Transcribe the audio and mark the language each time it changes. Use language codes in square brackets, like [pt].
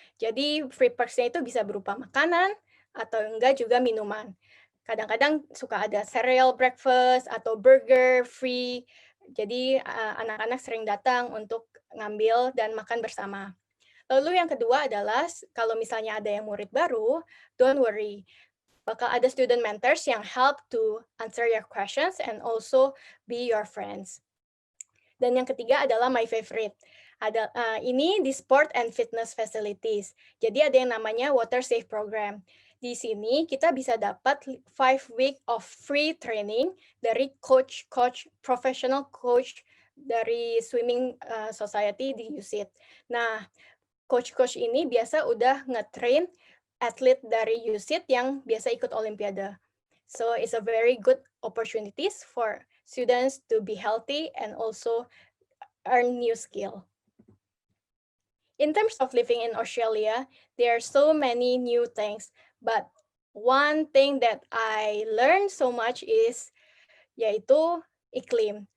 [id] Jadi free perks-nya itu bisa berupa makanan atau enggak juga minuman. Kadang-kadang suka ada cereal breakfast atau burger free. Jadi anak-anak sering datang untuk ngambil dan makan bersama. Lalu yang kedua adalah kalau misalnya ada yang murid baru, [en] don't worry. [id] Bakal ada [en] student mentors yang help to answer your questions and also be your friends. [id] Dan yang ketiga adalah [en] my favorite. [id] Ini di sport and fitness facilities. Jadi ada yang namanya water safe program. Di sini kita bisa dapat [en] 5 week of free training [id] dari professional coach dari swimming society di USIT. Nah, coach ini biasa udah nge-train atlet dari USIT yang biasa ikut olimpiade. [en] So it's a very good opportunities for students to be healthy and also earn new skill. In terms of living in Australia, there are so many new things, but one thing that I learned so much is [id] yaitu iklim.